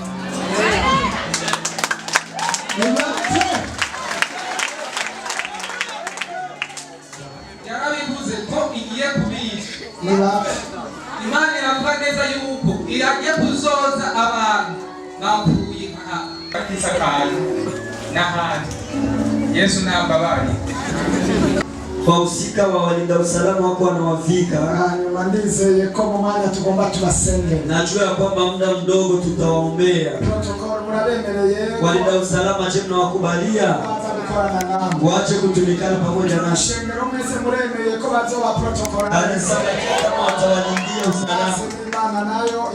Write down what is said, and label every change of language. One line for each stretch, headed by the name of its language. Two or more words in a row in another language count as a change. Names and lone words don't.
Rundi: Yarabivuze ko igiye kubica. Imana iravuga neza yuko iragiye kuzoza abantu bapfuye bakisakara n'ahandi. Yesu nambabari.
Swahili: Wahusika wa walinda usalama wako wanawafika.
Rundi: Hanyuma ndizeye ko mu mwanya tugomba tubasenge.
Swahili: Najua ya kwamba muda mdogo tutawaombea.
Rundi: Protocol murabemereye.
Swahili: Walinda usalama je mnawakubalia? Waache kutumikana pamoja na
Rundi: shengero mwese muremeye ko bazoba protocol.
Swahili: Alisema kama watawalindia usalama.
Rundi: Imana nayo